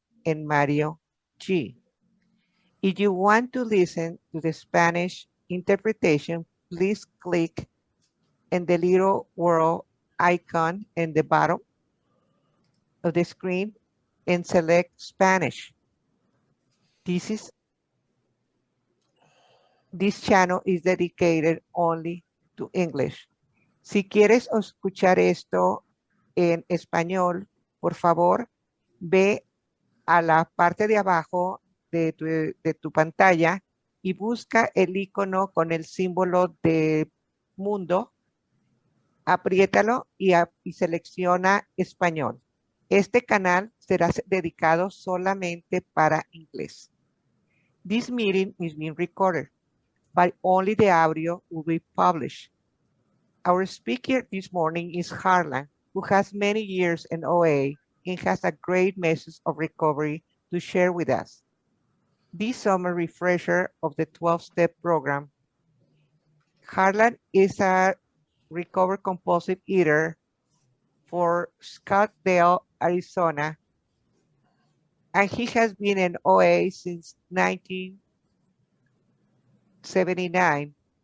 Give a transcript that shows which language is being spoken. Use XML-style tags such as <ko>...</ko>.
<en>and Mario G. If you want to listen to the Spanish interpretation, please click on the little world icon in the bottom of the screen and select Spanish. This channel is dedicated only to English.</en> <es>Si quieres escuchar esto en español, por favor, ve a la parte de abajo de tu pantalla y busca el icono con el símbolo de mundo, apriétalo y selecciona español. Este canal será dedicado solamente para inglés.</es> <en>This meeting is being recorded, but only the audio will be published. Our speaker this morning is Harlan, who has many years in OA and has a great message of recovery to share with us. This summer refresher of the 12-step program. Harlan is a recovered compulsive eater for Scottsdale, Arizona, and he has been in OA since 1979.</en>